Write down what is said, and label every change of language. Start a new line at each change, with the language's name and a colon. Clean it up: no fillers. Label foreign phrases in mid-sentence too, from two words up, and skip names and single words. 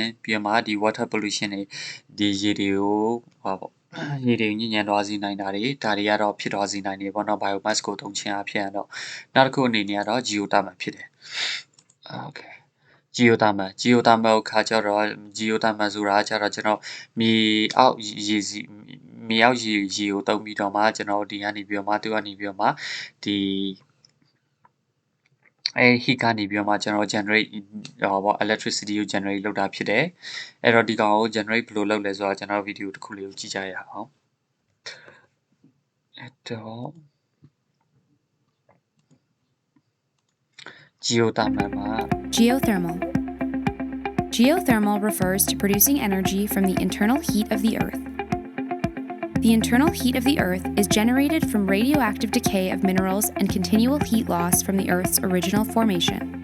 Burmese: ပြီးတော့မှဒီ
English: water pollution
Burmese: တွေဒီရေတွေကိုဟောပေါ့ရေတွေညဉ့်ညံသွားစေနိုင်တာတွေဒါတွေကတော့ဖြစ်သွားစေနိုင်တယ်ပေါ့နော် biomass ကိုသုံးခြင်းအဖြစ်တော့နောက်တစ်ခုအနေနဲ့ကတော့ geothermal ဖြစ်တယ် okay geothermal ခါကျတော့ geothermal ဆိုတာကျတော့ကျွန်တော်မြေအောက်ရေကိုတုံးပြီးတော့မှကျွန်တော်ဒီကနေပြီးတော့မှသူကနေပြီးတော့မှဒီ heat ကနေပြီးတော့မှကျွန်တော် generate ပေါ့ electricity ကို generate လုပ်တာဖြစ်တယ်အဲ့တော့ဒီကောင်ကို generate ဘယ်လိုလုပ်လဲဆိုတော့ကျွန်တော်ဗီဒီယိုတစ်ခုလေးကိုကြည့်ကြရအောင်အဲ့တော့
English: Geothermal refers to producing energy from the internal heat of the earth. The internal heat of the earth is generated from radioactive decay of minerals and continual heat loss from the earth's original formation.